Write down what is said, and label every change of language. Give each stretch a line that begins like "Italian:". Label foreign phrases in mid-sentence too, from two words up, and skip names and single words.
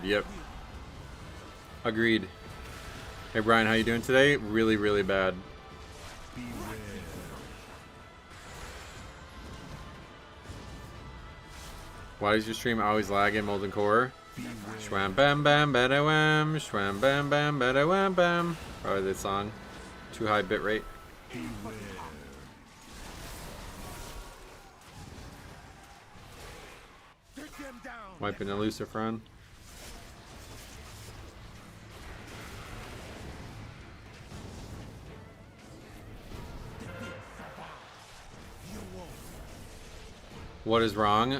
English: Yep. Agreed. Hey Brian, how you doing today? Really, really bad. Why does your stream always lag in Molten Core? Shwam bam bam bada wham, shwam bam bam bada wham bam. Probably this song. Too high bit rate. Wiping a Lucifron. What is wrong?